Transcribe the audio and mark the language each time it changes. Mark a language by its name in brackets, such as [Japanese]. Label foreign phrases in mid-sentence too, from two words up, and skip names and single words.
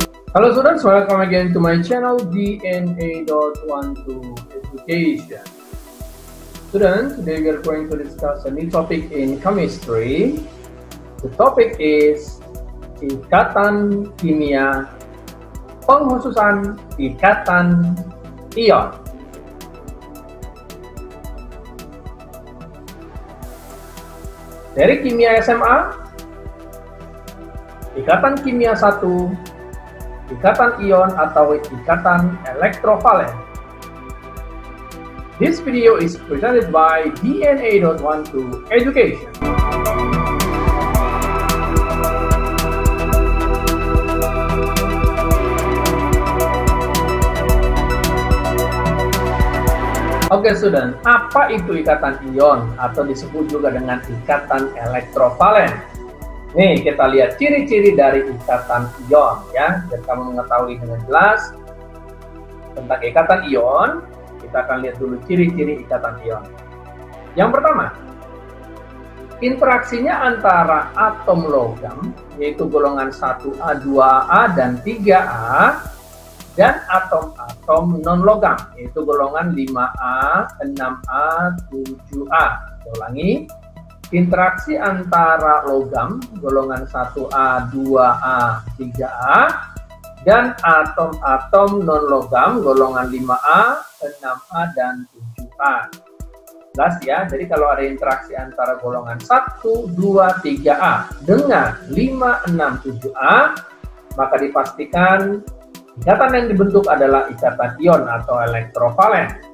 [English] Hello students, welcome again to my channel DNA.12 Education. Students, today we are going to discuss a new topic in chemistry. The topic is [Indonesian] ikatan kimia, pengkhususan ikatan ion. Dari kimia SMA, ikatan kimia 1, ikatan ion atau ikatan elektrovalen. [English] This video is presented by DNA.12 Education. [Indonesian] Oke student, apa itu ikatan ion atau disebut juga dengan ikatan elektrovalen? Nih, kita lihat ciri-ciri dari ikatan ion ya, biar kamu mengetahui dengan jelas tentang ikatan ion. Kita akan lihat dulu ciri-ciri ikatan ion. Yang pertama, interaksinya antara atom logam, yaitu golongan 1A, 2A, dan 3A, dan atom-atom non-logam, yaitu golongan 5A, 6A, 7A. Saya ulangi. Interaksi antara logam golongan 1A, 2A, 3A dan atom-atom non-logam golongan 5A, 6A, dan 7A. Jelas ya, jadi kalau ada interaksi antara golongan 1, 2, 3A dengan 5, 6, 7A, maka dipastikan ikatan yang dibentuk adalah ikatan ion atau elektrovalen.